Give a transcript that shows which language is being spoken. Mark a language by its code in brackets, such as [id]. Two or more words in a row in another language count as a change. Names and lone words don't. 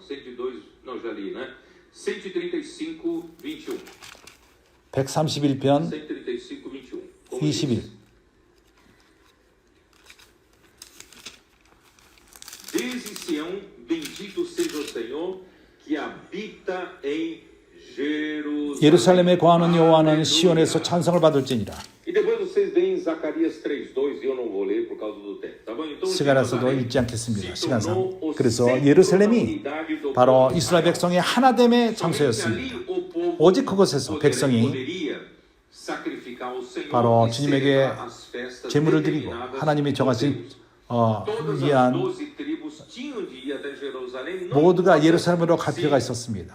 [pt] 102, não, já li, né? 135, 21. [ko] 131편 [pt] 135, 21. Como 21. diz? Desde Sião, bendito seja o Senhor que habita em Jerusalém. [ko] 예루살렘에 거하는 여호와는 시온에서 찬송을 받을지니라. [pt] E depois vocês veem Zacarias 3:2 e eu não vou ler por causa do tempo, tá bom? Então [ko] 시간에서도 읽지 않겠습니다. 시간상. 그래서 예루살렘이 바로 이스라엘 백성의 하나됨의 장소였습니다. 오직 그곳에서 백성이 바로 주님에게 제물을 드리고 하나님이 정하신 위한 모두가 예루살렘으로 갈 필요가 있었습니다.